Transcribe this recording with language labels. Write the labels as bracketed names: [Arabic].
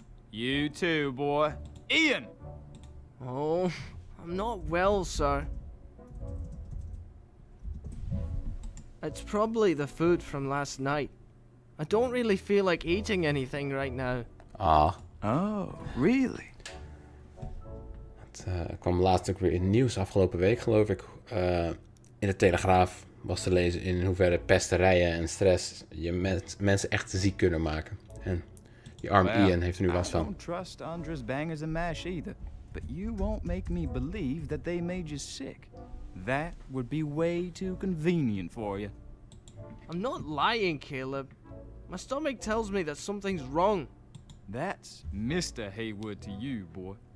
[English] You too, boy. Ian! Oh, I'm not well, sir. It's probably the food from last night. I don't really feel like eating anything right now. Ah, Oh, really? [Dutch] het kwam laatst ook weer in het nieuws afgelopen week, geloof ik. In de Telegraaf was te lezen in hoeverre pesterijen en stress je mensen echt ziek kunnen maken. En die arme Ian heeft er nu last [English] I [Dutch] van. [English] don't trust Andres bangers and mash either. But you won't make me believe that they made you sick. That would be way too convenient for you. I'm not lying, Caleb. My stomach tells me that something's wrong. That's Mr. Haywood to you, boy.